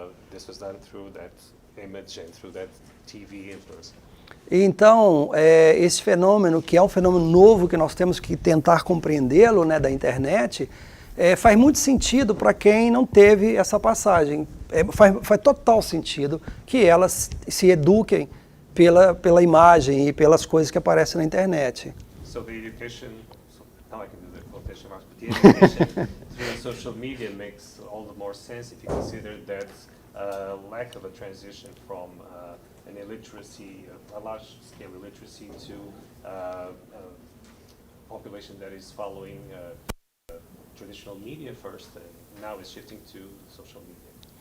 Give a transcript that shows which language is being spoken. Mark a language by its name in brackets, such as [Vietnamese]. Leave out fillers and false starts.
[English] This was done through that image and through that TV influence. [Portuguese] E então, esse fenômeno, que é um fenômeno novo que nós temos que tentar compreendê-lo, né, da internet, faz muito sentido para quem não teve essa passagem. Faz total sentido que elas se eduquem pela imagem e pelas coisas que aparecem na internet. [English] So the education, now I can do the quotation marks, but the education through social media makes all the more sense if you consider that lack of a transition from an illiteracy, a large-scale illiteracy, to a population that is following traditional media first, and now is shifting to social media.